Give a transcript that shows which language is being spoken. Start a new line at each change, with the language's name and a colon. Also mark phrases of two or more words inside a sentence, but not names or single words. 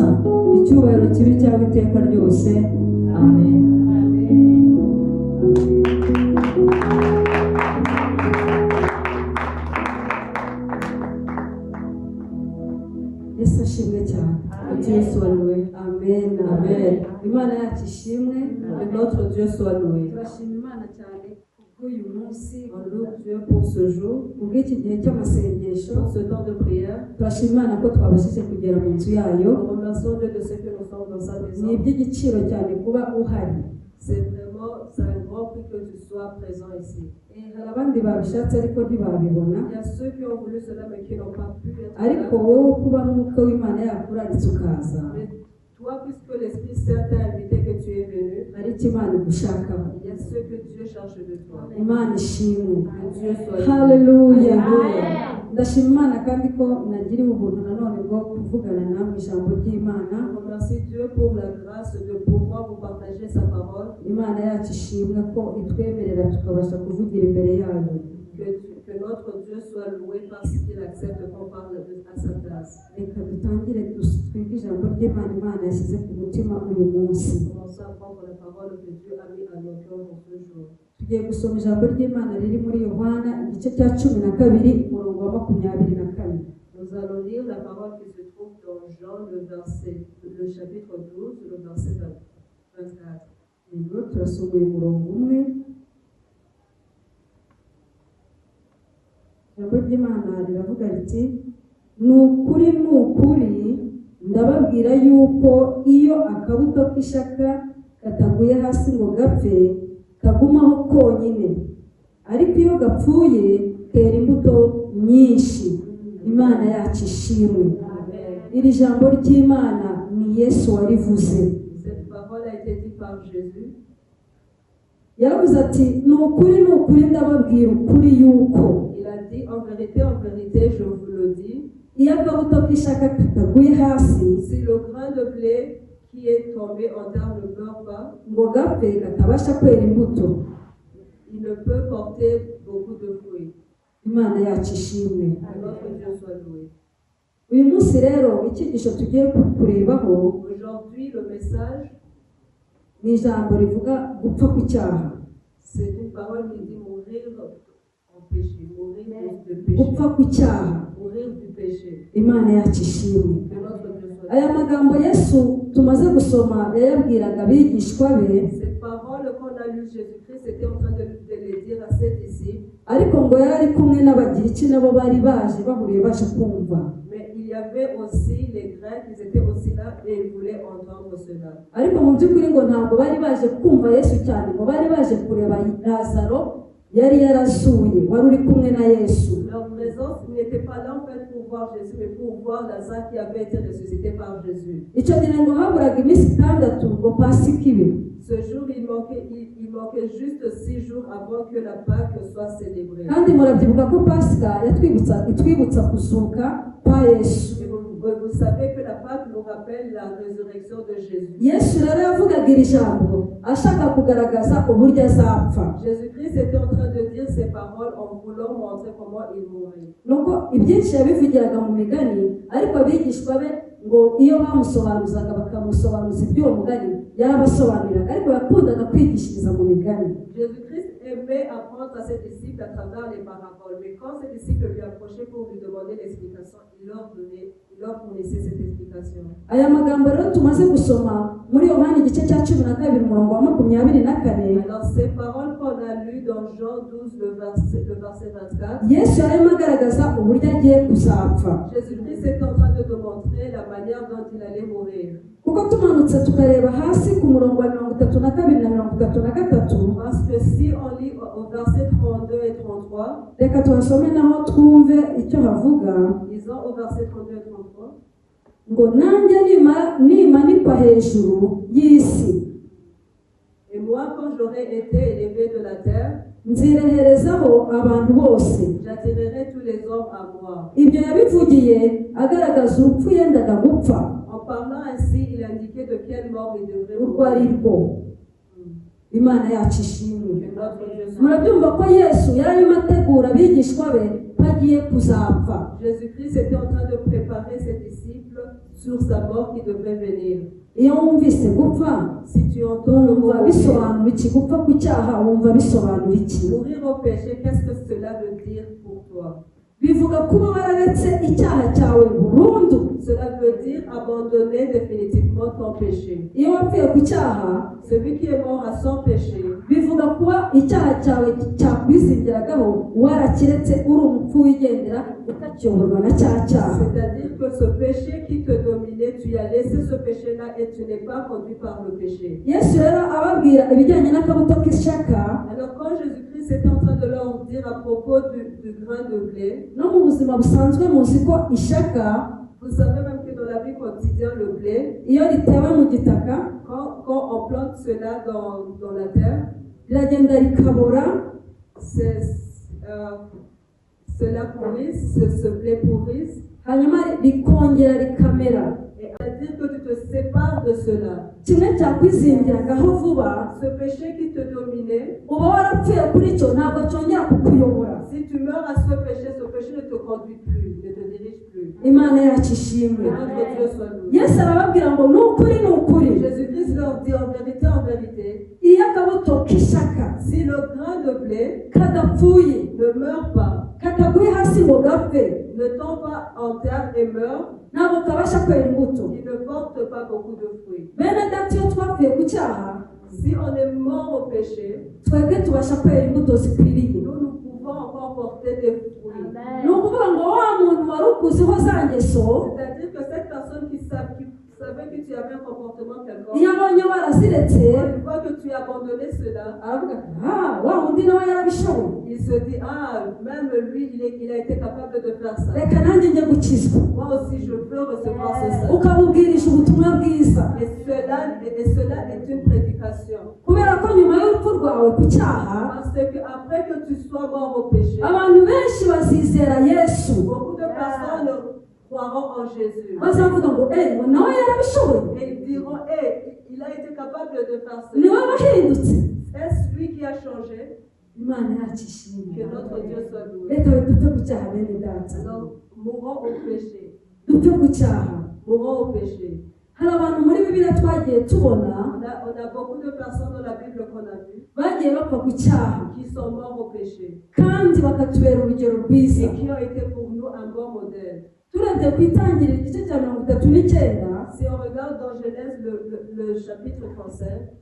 Kinyarwanda: Icyubahiro kibi cyawe iteka ryose. Amen. Yesu ashimwe cyane.
French: Yesu soit loué. Amen. Amen.
Kinyarwanda: Imana yacu ishimwe.
French: Que notre Dieu soit loué.
Kinyarwanda: Turashima Imana cyane kubw'uyu munsi,
French: On loue Dieu pour ce jour,
Kinyarwanda: kubw'iki gihe cy'amasengesho.
French: pour ce temps de prière.
Kinyarwanda: Turashima Imana ko twabashije kugera mu nzu yayo.
French: Nous remercions Dieu de ce que nous sommes dans sa
Kinyarwanda: Ni
French: maison.
Kinyarwanda: iby'igiciro cyane kuba uhari.
French: C'est un grand prix que tu sois présent ici.
Kinyarwanda: Hari abandi babishatse ariko ntibabibona,
French: Il y a ceux qui ont voulu cela mais qui n'ont pas pu être
Kinyarwanda: ariko
French: là.
Kinyarwanda: wowe kuba mwuka w'Imana yakuraritse ukaza,
French: Mais toi, puisque l'Esprit Saint t'a invité que tu es venu,
Kinyarwanda: hari icyo Imana igushakaho.
French: il y a ce que Dieu cherche de toi.
Kinyarwanda: Imana ishimwe.
French: Que Dieu soit loué. Haleluya.
Kinyarwanda: Ndashima Imana kandi ko nagiriwe ubuntu nanone bwo kuvugana namwe ijambo ry'Imana.
French: Je remercie Dieu pour la grâce de pouvoir vous partager sa parole.
Kinyarwanda: Imana yacu ishimwe ko itwemerera tukabasha kuvugira imbere yayo.
French: Que notre Dieu soit loué parce qu'il accepte qu'on parle à sa place.
Kinyarwanda: Reka dutangire twige ijambo ry'Imana Imana yashyize ku mutima uyu munsi.
French: Commençons à prendre la parole que Dieu a mis à nos cœurs pour ce jour.
Kinyarwanda: Tugiye gusoma ijambo ry'Imana riri muri Yohana igice cya 12 umurongo wa 24.
French: Nous allons lire la parole qui se trouve dans Jean, le chapitre 12, le verset 24.
Kinyarwanda: Rero turasoma uyu murongo umwe. Ijambo ry'Imana riravuga riti, ni ukuri ndababwira yuko iyo akabuto k'ishaka kataguye hasi ngo gapfe, kagumaho konyine, ariko iyo gapfuye kera imbuto nyinshi. Imana yacu ishimwe. Iri jambo ry'Imana ni Yesu warivuze.
French: Cette parole a été dite par Jésus.
Kinyarwanda: Yaravuze ati, ni ukuri ndababwira ukuri yuko.
French: Il a dit, en vérité, je vous le dis,
Kinyarwanda: Iyo akabuto k'ishaka kataguye hasi
French: si le grain de blé qui est tombé en terre ne meurt pas,
Kinyarwanda: ngo gapfe katabasha kwera imbuto.
French: il ne peut porter beaucoup de fruits.
Kinyarwanda: Imana yacu ishimwe.
French: Que notre Dieu soit loué.
Kinyarwanda: Uyu munsi rero icyigisho tugiye kurebaho
French: Aujourd'hui, le message,
Kinyarwanda: ni ijambo rivuga gupfa ku cyaha.
French: c'est une parole qui dit mourir en péché, mourir de péché,
Kinyarwanda: Gupfa ku cyaha.
French: mourir du péché.
Kinyarwanda: Imana yacu ishimwe.
French: Que notre Dieu soit
Kinyarwanda: Aya
French: loué.
Kinyarwanda: magambo Yesu tumaze gusoma yayabwiraga abigishwa be,
French: Cette parole qu'on a lue, Jésus-Christ était en train de les dire à ses disciples,
Kinyarwanda: ariko ngo yari ari kumwe n'abagiriki nabo bari baje bahuriye baje kumva.
French: mais il y avait aussi les Grecs, ils étaient aussi là et ils voulaient entendre cela.
Kinyarwanda: Ariko mu by'ukuri ngo ntabwo bari baje kumva Yesu cyane, ngo bari baje kureba Lazaro yari yarazuye, wari uri kumwe na Yesu.
French: Leur présence n'était pas là en fait pour voir Jésus, mais pour voir Lazare qui avait été ressuscité par Jésus.
Kinyarwanda: Icyo gihe ngo haburaga iminsi 6 ngo Pasika ibe.
French: Ce jour, il manquait juste 6 jours avant que la Pâque soit célébrée.
Kinyarwanda: Kandi murabyibuka ko Pasika itwibutsa kuzuka kwa Yesu.
French: Et vous savez que la Pâque nous rappelle la résurrection de Jésus.
Kinyarwanda: Yesu rero yavugaga iri jambo ashaka kugaragaza uburyo azapfa.
French: Jésus-Christ était en train de dire ces paroles en voulant montrer comment il mourrait.
Kinyarwanda: Nuko ibyinshi yabivugiraga mu migani, ariko abigishwa be ngo iyo bamusobanuzaga bakamusobanuza iby'uwo mugani yabasobanuriraga, ariko yakundaga kwigishiriza mu migani.
French: Jésus-Christ aimait apprendre à ses disciples à travers les paraboles, mais quand ses disciples lui approchaient pour lui demander l'explication, il leur fournissait cette explication.
Kinyarwanda: Aya magambo rero tumaze gusoma muri Yohana igice cya 12 umurongo wa 24.
French: Alors ces paroles qu'on a lues dans Jean 12, le verset 24,
Kinyarwanda: Yesu yarimo agaragaza uburyo agiye kuzapfa.
French: Jésus-Christ est en train de nous montrer la manière dont il allait mourir.
Kinyarwanda: Kuko tumanutse tukareba hasi ku murongo wa 32 na 33,
French: Parce que si on lit au verset 32 et 33,
Kinyarwanda: reka tuhasome naho twumve icyo havuga.
French: disons au verset 32 et 33,
Kinyarwanda: Ngo nanjye nimanikwa hejuru y'isi
French: quand j'aurai été élevé de la terre,
Kinyarwanda: nzireherezaho abantu bose.
French: j'attirerai tous les hommes à moi.
Kinyarwanda: Ibyo yabivugiye agaragaza urupfu yendaga gupfa
French: En parlant ainsi, il indiquait de quelle mort il devrait
Kinyarwanda: urwo ari
French: mourir.
Kinyarwanda: rwo. Imana yacu ishimwe.
French: Que notre Dieu soit.
Kinyarwanda: Murabyumva ko Yesu yari arimo ategura abigishwa be ko agiye kuzapfa.
French: Jésus-Christ était en train de préparer ses disciples sur sa mort qui devrait venir.
Kinyarwanda: Iyo wumvise gupfa
French: Si tu entends le mot
Kinyarwanda: wumva bisobanura iki? Gupfa ku cyaha wumva bisobanura iki?
French: mourir au péché, qu'est-ce que cela veut dire pour toi?
Kinyarwanda: Bivuga kuba wararetse icyaha cyawe burundu.
French: Cela veut dire abandonner définitivement ton péché.
Kinyarwanda: Iyo wapfuye ku cyaha
French: Celui qui est mort à son péché,
Kinyarwanda: bivuga kuba icyaha cyawe cyakwizingiragaho warakiretse uri umupfu wigendera utakiyoborwa na cya cyaha.
French: c'est-à-dire que ce péché qui te dominait, tu as laissé ce péché-là et tu n'es pas conduit par le péché.
Kinyarwanda: Yesu rero ababwira ibijyanye n'akabuto k'ishyaka
French: Alors quand Jésus-Christ était en train de leur dire à propos du grain de blé,
Kinyarwanda: no mu buzima busanzwe muzi ko ishyaka
French: vous savez même que dans la vie quotidienne, le blé,
Kinyarwanda: iyo ritewe mu gitaka
French: quand on plante cela dans la terre,
Kinyarwanda: riragenda rikabora,
French: cela pourrisse, ce blé pourrisse,
Kinyarwanda: hanyuma rikongera rikamera.
French: et c'est-à-dire que tu te sépares de cela.
Kinyarwanda: Kimwe cyakwizingiragaho vuba
French: Ce péché qui te dominait,
Kinyarwanda: uba warapfuye kuri cyo ntabwo cyongera kukuyobora.
French: si tu meurs à ce péché ne te conduit plus, ne te dirige plus.
Kinyarwanda: Imana yacu
French: Que
Kinyarwanda: ishimwe.
French: notre Dieu soit loué.
Kinyarwanda: Yesu arababwira ngo ni ukuri
French: Jésus-Christ leur dit en vérité,
Kinyarwanda: iyo akabuto k'ishyaka
French: si le grain de blé
Kinyarwanda: kadapfuye
French: ne meurt pas,
Kinyarwanda: kataguye hasi ngo gapfe
French: ne tombe pas en terre et meurt,
Kinyarwanda: ntabwo kabasha kwera imbuto.
French: il ne porte pas beaucoup de fruits.
Kinyarwanda: Bene data iyo twapfuye ku cyaha
French: Si on est mort au péché,
Kinyarwanda: twebwe tubasha kwera imbuto zikwiriye.
French: nous pouvons encore porter des fruits.
Kinyarwanda: Ni ukuvuga ngo wa muntu wari ukuziho za ngeso
French: C'est-à-dire que cette personne qui savait que tu avais un comportement quelconque,
Kinyarwanda: iyo abonye waraziretse
French: une fois que tu as abandonné cela,
Kinyarwanda: aravuga ati wa wundi nawe yarabishoboye,
French: il se dit, même lui, il a été capable de faire ça.
Kinyarwanda: reka nanjye njye gukizwa.
French: Moi aussi, je peux recevoir ce salut.
Kinyarwanda: Ukamubwirisha ubutumwa bwiza
French: Et cela est une prédication.
Kinyarwanda: kubera ko nyuma y'urupfu rwawe ku cyaha
French: Parce que après que tu sois mort au péché,
Kinyarwanda: abantu benshi bazizera Yesu,
French: beaucoup de personnes croiront en Jésus.
Kinyarwanda: bazavuga ngo nawe yarabishoboye,
French: Et ils diront, il a été capable de faire ça.
Kinyarwanda: niwe wahindutse.
French: Est-ce lui qui a changé?
Kinyarwanda: Imana yacu ishimwe.
French: Que notre Dieu soit loué.
Kinyarwanda: Reka dupfe ku cyaha bene data,
French: Alors, mourons au péché.
Kinyarwanda: dupfe ku cyaha.
French: Mourons au péché.
Kinyarwanda: Hari abantu muri Bibiliya twagiye tubona
French: On a beaucoup de personnes dans la Bible qu'on a vues
Kinyarwanda: bagiye bapfa ku cyaha
French: qui sont morts au péché
Kinyarwanda: kandi bakatubera urugero rwiza.
French: et qui ont été pour nous un bon modèle.
Kinyarwanda: Turebye ku itangiriro igice cya 39
French: Si on regarde dans Genèse le chapitre 35,